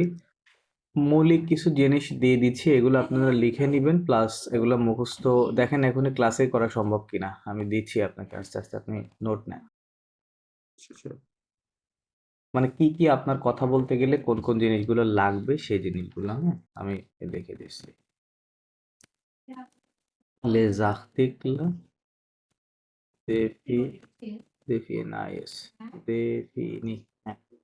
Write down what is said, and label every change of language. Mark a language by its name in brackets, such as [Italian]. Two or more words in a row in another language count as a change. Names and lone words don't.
[Bangla] মৌলিক কিছু জিনিস দিয়ে দিচ্ছি, এগুলো আপনারা লিখে নিবেন, প্লাস এগুলো মুখস্থ দেখেন এখনই ক্লাসে করা সম্ভব কিনা, আমি দিচ্ছি আপনাকে আস্তে আস্তে, আপনি নোট নেন। শিওর। মানে কি কি আপনার কথা বলতে গেলে কোন কোন জিনিসগুলো লাগবে, সেই জিনিসগুলো, হ্যাঁ, আমি দেখে দিচ্ছি। [French] Les articles définis, définis, [Bangla] হ্যাঁ।